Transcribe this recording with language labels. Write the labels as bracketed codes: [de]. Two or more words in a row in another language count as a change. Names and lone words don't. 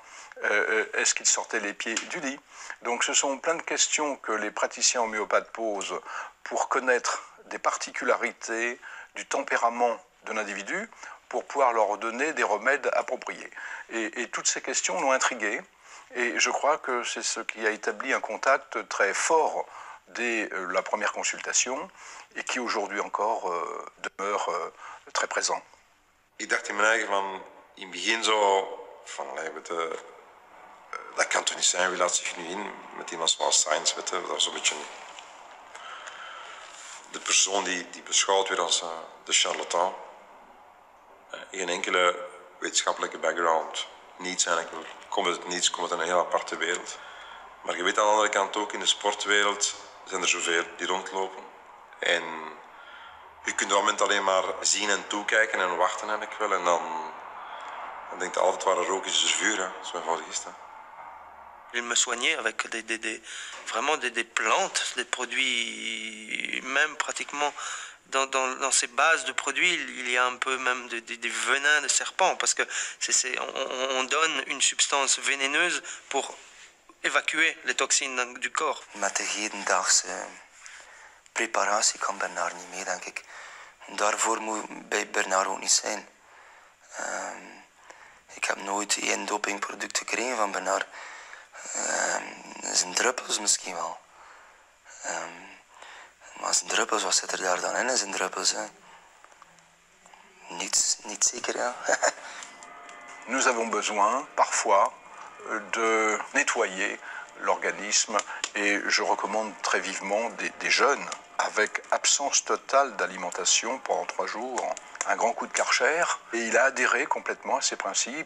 [fr] Est-ce qu'il sortait les pieds du lit? Donc ce sont plein de questions que les praticiens homéopathes posent pour connaître des particularités du tempérament de l'individu pour pouvoir leur donner des remèdes appropriés. Et toutes ces questions l'ont intrigué et je crois que c'est ce qui a établi un contact très fort dès la première consultation et qui aujourd'hui encore demeure très présent. [nl] Ik dacht in mijn eigen van, in het begin zo, van dat kan toch niet zijn, wie laat zich nu in met iemand zoals Sainz, dat is een beetje de persoon die beschouwd werd als de charlatan. Geen enkele wetenschappelijke background, niets eigenlijk, komt uit het niets, komt uit een heel aparte wereld. Maar je weet aan de andere kant ook, in de sportwereld zijn er zoveel die rondlopen. En je kunt op dat moment alleen maar zien en toekijken en wachten eigenlijk wel. En dan denk je altijd waar er rook is, is er vuur. Hè. Zo eenvoudig is dat. [fr] Il me soignait avec vraiment des plantes, des produits, même pratiquement dans ces bases de produits, il y a un peu même des venins de serpent, parce que on donne une substance vénéneuse pour évacuer les toxines du corps. [nl] Met de hedendaagse preparatie kan Bernard niet mee, denk ik. Daarvoor moet bij Bernard ook niet zijn. Ik heb nooit één dopingproduct gekregen van Bernard. Zijn druppels misschien wel. Maar zijn druppels, wat zit er daar dan in zijn druppels? Hè? Niet zeker, ja. [fr] Nous avons besoin, parfois, de nettoyer l'organisme et je recommande très vivement des jeunes avec absence totale d'alimentation pendant 3 jours, un grand coup de Karcher, et il a adhéré complètement à ces principes.